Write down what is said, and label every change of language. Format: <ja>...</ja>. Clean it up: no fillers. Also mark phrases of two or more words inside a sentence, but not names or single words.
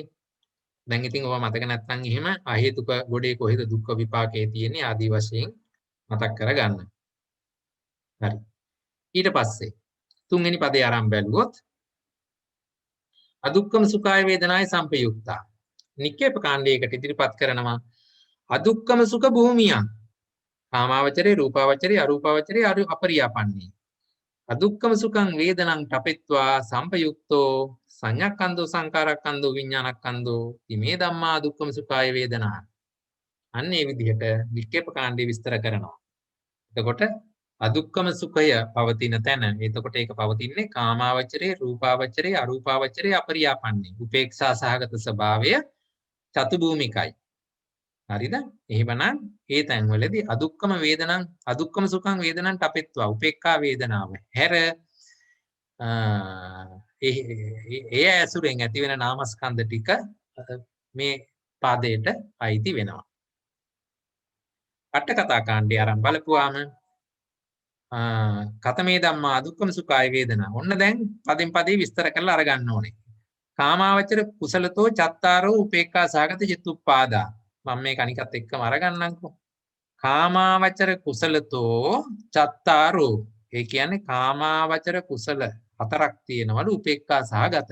<si>දැන් ඉතින් ඔවා මතක නැත්නම් එහෙම අහේතුක ගොඩේ කොහෙද දුක්ඛ විපාකයේ තියෙන්නේ ආදී වශයෙන් මතක් කරගන්න. හරි. ඊට පස්සේ තුන්වෙනි පදේ ආරම්භ බැලුවොත්</si> <pi>අදුක්ඛම සුඛාය වේදනාය සංපයුක්තා.</pi> <si>නික්කේප කාණ්ඩයකට ඉදිරිපත් කරනවා</si> <pi>අදුක්ඛම සුඛ භූමියං. කාමාවචරේ රූපාවචරේ අරූපාවචරේ අපරියාපන්නේ. අදුක්ඛම සුඛං වේදනං තපෙත්වා සංපයුක්තෝ සංඤක්ඛන්தோ සංකාරක්ඛන්தோ විඥානක්ඛන්தோ ඉමේ ධම්මා දුක්ඛම සුඛාය වේදනා.</pi> <si>අන්න ඒ විදිහට නික්කේප කාණ්ඩය විස්තර කරනවා. එතකොට අදුක්ඛම සුඛය පවතින තැන එතකොට ඒක පවතින්නේ</si> <pi>කාමාවචරේ රූපාවචරේ අරූපාවචරේ අපරියාපන්නේ.</pi> <si>උපේක්ෂා සහගත ස්වභාවය චතුභූමිකයි. හරිද? එහෙමනම් ඒ තැන්වලදී</si> <pi>අදුක්ඛම වේදනං අදුක්ඛම සුඛං වේදනං තපෙත්වා</pi> <si>උපේක්ඛා වේදනාව හැර ඒ ඇසුරෙන් ඇති වෙන නාමස්කන්ධ ටික මේ පාදයට අයිති වෙනවා. අට කතා කාණ්ඩය ආරම්භ බලපුවාම</si> <pi>කතමේ ධම්මා දුක්ඛම සුඛාය වේදනා.</pi> <si>ඔන්න දැන් පදෙන් පදේ විස්තර කරලා අරගන්න ඕනේ.</si> <pi>කාමාවචර කුසලතෝ චත්තාරෝ උපේක්ඛා සහගත චිත්තුප්පාදා.</pi> <si>මම මේක අනිකත් එක්කම අරගන්නම්කෝ.</si> <pi>කාමාවචර කුසලතෝ චත්තාරෝ.</pi> <si>ඒ කියන්නේ කාමාවචර කුසල හතරක් තියෙනවලු</si> <pi>උපේක්ඛා සහගත.</pi>